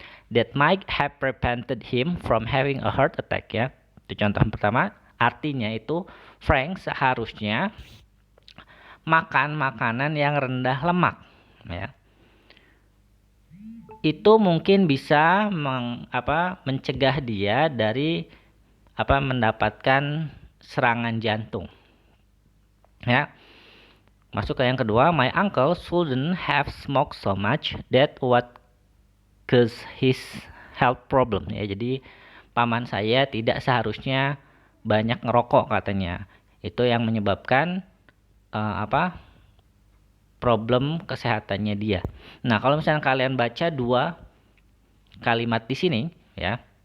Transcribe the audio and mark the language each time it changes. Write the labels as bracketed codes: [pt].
[en] That might have prevented him from having a heart attack ya. [id] Itu contoh pertama, artinya itu Frank seharusnya makan makanan yang rendah lemak ya. Itu mungkin bisa mencegah dia dari mendapatkan serangan jantung. Ya. Masuk ke yang kedua, [en] my uncle shouldn't have smoked so much that what cause his health problem ya. [id] Jadi paman saya tidak seharusnya banyak ngerokok katanya. Itu yang menyebabkan problem kesehatannya dia. Nah, kalau misalnya kalian baca dua kalimat di sini ya.